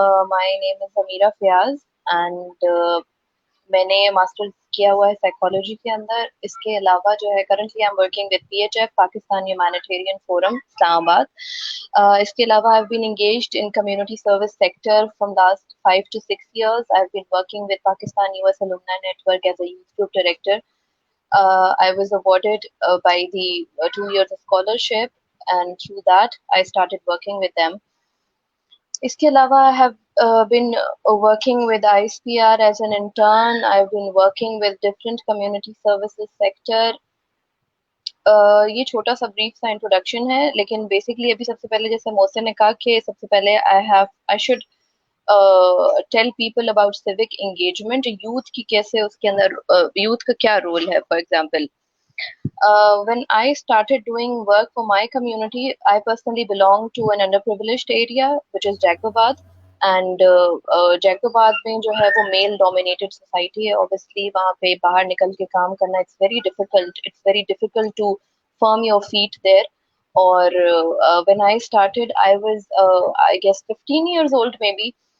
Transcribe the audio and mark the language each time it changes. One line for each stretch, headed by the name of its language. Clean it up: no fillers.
English: My name is Amira Fayaz and
Hindi: मैंने masters किया हुआ है साइकोलॉजी के अंदर. इसके अलावा जो है currently
English: I am working with
Hindi: PHF, Pakistan humanitarian forum, Islamabad. इसके अलावा
English: I have been engaged in community service sector from last 5 to 6 years. I have been working with Pakistan US Alumni Network as a youth group director. I was awarded by the 2 years of scholarship, and through that I started working with them.
Hindi: इसके अलावा
English: I have been working with ISPR as an intern. I've been working with different community services sector.
Hindi: ये छोटा सा brief सा introduction है, लेकिन basically अभी सबसे पहले जैसे मोहसिन ने कहा कि सबसे पहले
English: I should tell people about civic engagement.
Hindi: Youth की कैसे उसके अंदर यूथ का क्या रोल है.
English: For example, when I started doing work for my community, I personally belong to an underprivileged area which is Jacobabad.
Hindi: And Jacobabad में जो है वो मेल डोमिनेटेड सोसाइटी है, ऑब्वियसली वहाँ पे बाहर निकल के काम करना
English: It's very difficult to firm your feet there. और when I started I was I guess 15 years old may be.